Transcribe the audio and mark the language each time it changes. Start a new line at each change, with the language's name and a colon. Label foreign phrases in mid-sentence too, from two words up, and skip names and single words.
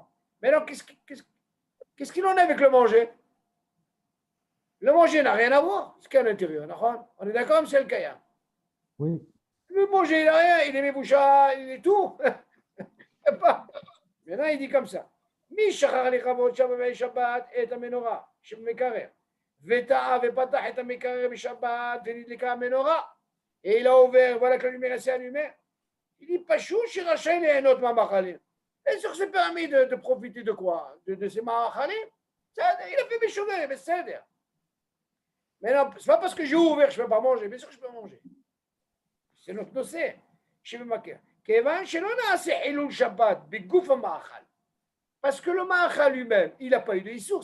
French: Maintenant, qu'est-ce qu'il en est avec le manger? Le manger n'a rien à voir, ce qu'il y a à l'intérieur. On est d'accord, M. El Kayam? Oui. Le manger, il n'a rien, il est méboucha, il est tout. Maintenant, il dit comme ça.
Hebrew: מי שחר לכבות שבת את המנורה, שמקרר. וטעה ופתח את המקרר בשבת, ונדלקה המנורה.
French: Et il a ouvert, voilà que la lumière s'est allumée. Il dit,
Hebrew: פשוט, שרשאי ליהנות מהמאכלים.
French: Bien sûr que c'est permis de profiter de quoi? De ces ma'machalim. Il a fait Bishogeg, mais c'est c'est-à-dire. Mais non, c'est pas parce que j'ai ouvert que je ne peux pas manger. Bien sûr que je peux manger. C'est notre dossier. Parce que le ma'achal lui-même, il n'a pas eu de issour.